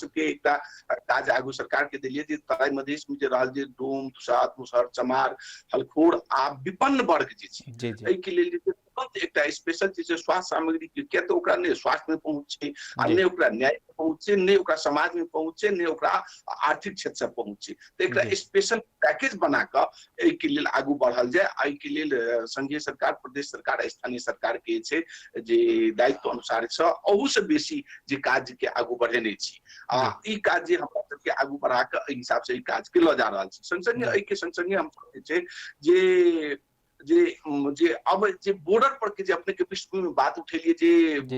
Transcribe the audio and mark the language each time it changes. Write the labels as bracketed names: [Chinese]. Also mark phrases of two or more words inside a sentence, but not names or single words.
[Maithili] सबके एकटा काज आगू सरकार के देलियै जे तराई मधेश में जे रहल जे डोम, तुषार, मुसहर, चमार, हलखोर आ विपन्न वर्ग जे छै, जी जी एहि के लेल जे तुरंत एकटा स्पेशल जे छै स्वास्थ्य सामग्री के, किया तऽ ओकरा नहि स्वास्थ्य में पहुंच छै, आ जी नहि ओकरा न्याय में पहुंच छै, नहि ओकरा समाज में पहुंच छै, नहि ओकरा आर्थिक क्षेत्र से पहुंच छै, तऽ एकरा जी स्पेशल पैकेज बना कऽ एहि के लेल आगू बढ़ल जाय। एहि के लेल संघीय सरकार, प्रदेश सरकार, स्थानीय सरकार के छै जे दायित्व अनुसार से अहू से बेसी जे काज के आगू बढ़ेने छी आ जी ई काज जे हमरा सबके आगू बढ़ा कऽ एहि हिसाब से ई काज के लऽ जा रहल छी। संग संगे जी एहि के संग संगे हम जे छै जे जे जे अब जे बॉर्डर पर के जे अपने के पृष्ठभूमि में बात उठेलिए जे